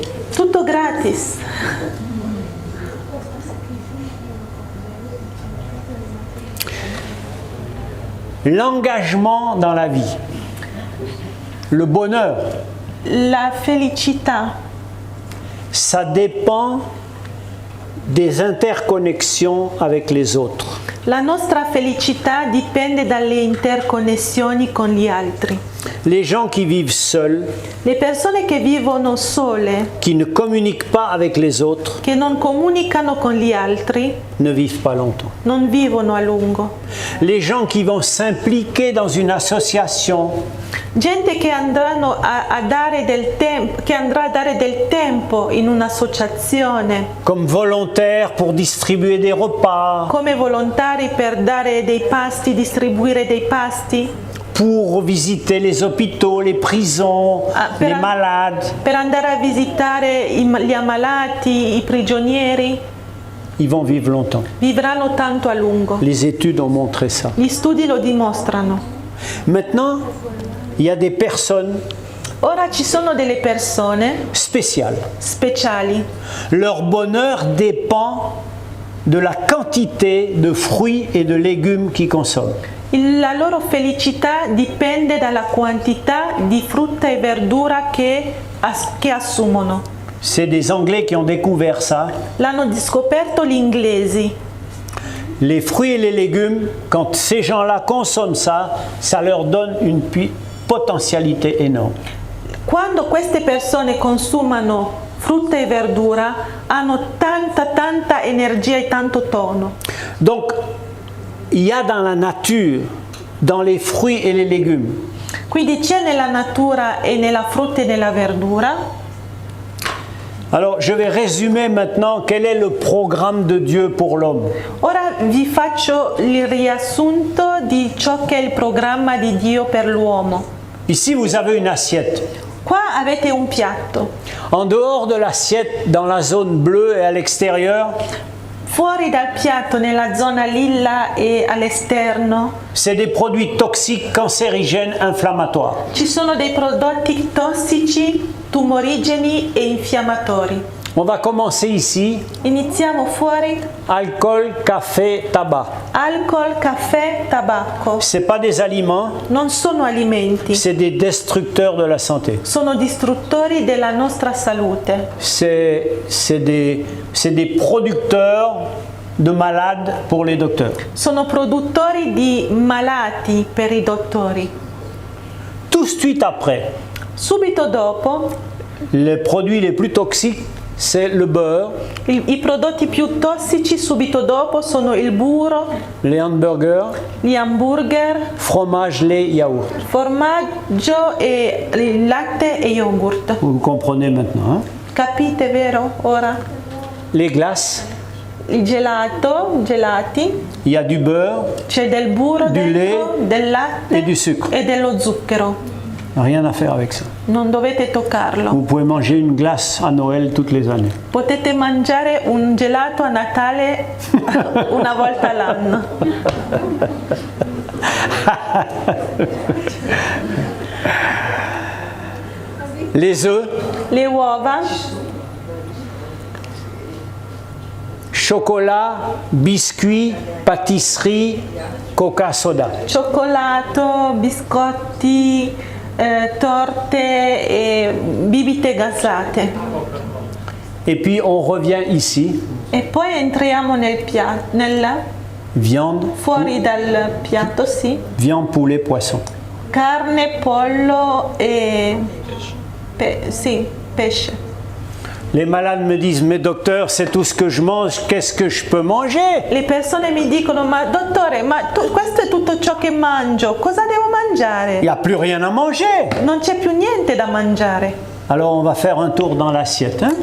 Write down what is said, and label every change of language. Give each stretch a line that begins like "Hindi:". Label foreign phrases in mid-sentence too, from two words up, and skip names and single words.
Italian: Tutto gratis.
French: L'engagement dans la vie. Le bonheur.
Italian: La felicità.
French: Ça dépend des interconnexions avec les autres.
Italian: La nostra felicità dipende dalle interconnessioni con gli altri.
French: Les gens qui vivent seuls,
Italian: le persone che vivono sole,
French: qui ne communiquent pas avec les autres,
Italian: che non comunicano con gli altri,
French: ne vivent pas longtemps.
Italian: Non vivono a lungo.
French: Les gens qui vont s'impliquer dans une association,
Italian: gente che andranno a dare del tempo, che andrà a dare del tempo in un'associazione,
French: comme volontaires pour distribuer des repas,
Italian: come volontari per dare dei pasti, distribuire dei pasti,
French: pour visiter les hôpitaux, les prisons, les malades,
Italian: per andare a visitare gli ammalati, i prigionieri,
French: ils vont vivre longtemps.
Italian: Vivranno tanto a lungo.
French: Les études ont montré ça.
Italian: Gli studi lo dimostrano.
French: Maintenant, il y a des personnes
Italian: Ora ci sono delle persone speciali.
French: Leur bonheur dépend de la quantité de fruits et de légumes qu'ils consomment.
Italian: La loro felicità dipende dalla quantità di frutta e verdura che assumono.
French: C'est des Anglais qui ont découvert ça.
Italian: L'hanno scoperto gli inglesi.
French: Les fruits et les légumes, quand ces gens-là consomment ça, ça leur donne une potentialité énorme.
Italian: Quando queste persone consumano frutta e verdura, hanno tanta energia e tanto tono.
French: Donc, il y a dans la nature, dans les fruits et les légumes,
Italian: quindi c'è nella natura e nella frutta e nella verdura
French: Alors, je vais résumer maintenant quel est le programme de Dieu pour l'homme.
Italian: Ora vi faccio il riassunto di ciò che è il programma di Dio per l'uomo.
French: Ici, vous avez une assiette.
Italian: Qua avete un piatto.
French: En dehors de l'assiette, dans la zone bleue et à l'extérieur,
Italian: Fuori dal piatto, nella zona lilla e all'esterno,
French: c'est des produits toxiques, cancérigènes, inflammatoires.
Italian: ci sono dei prodotti tossici, tumorigeni e infiammatori.
French: On va commencer ici.
Italian: Iniziamo fuori.
French: Alcool, café, tabac.
Italian: Alcol, caffè, tabacco.
French: Ce n'est pas des aliments,
Italian: Non sono alimenti,
French: c'est des destructeurs de la santé.
Italian: sono distruttori della nostra salute.
French: C'est des producteurs de malades pour les docteurs.
Italian: Sono produttori di malati per i dottori.
French: Tout de suite après,
Italian: Subito dopo,
French: les produits les plus toxiques, c'est le beurre,
Italian: i prodotti più tossici subito dopo sono il burro,
French: les hamburgers,
Italian: gli hamburger,
French: fromage, lait, yaourt.
Italian: formaggio e il latte e yogurt.
French: Vous comprenez maintenant, hein?
Italian: Capite, vero? Ora
French: Les glaces,
Italian: il gelato, gelati,
French: il y a du beurre,
Italian: c'è del burro
French: Du
Italian: dentro,
French: lait
Italian: del latte
French: et du sucre.
Italian: e dello zucchero.
French: rien à faire avec ça.
Italian: Non dovete toccarlo.
French: Vous pouvez manger une glace à Noël toutes les années.
Italian: Potete mangiare un gelato a Natale una volta all'anno.
French: Les œufs,
Italian: Le uova,
French: chocolat, biscuits, pâtisserie, coca, soda.
Italian: cioccolato, biscotti, torte e bibite gassate.
French: Et puis on revient ici,
Italian: E poi entriamo nel
French: viande,
Italian: fuori dal piatto, sì,
French: viande, poulet, poisson.
Italian: carne, pollo e sì, pesce.
French: Les malades me disent, mais docteur, c'est tout ce que je mange, qu'est-ce que je peux manger?
Italian: Le persone mi dicono, ma dottore, questo è tutto ciò che mangio, cosa devo mangiare?
French: Il n'y a plus rien à manger.
Italian: Non c'è più niente da mangiare.
French: Alors on va faire un tour dans l'assiette, hein?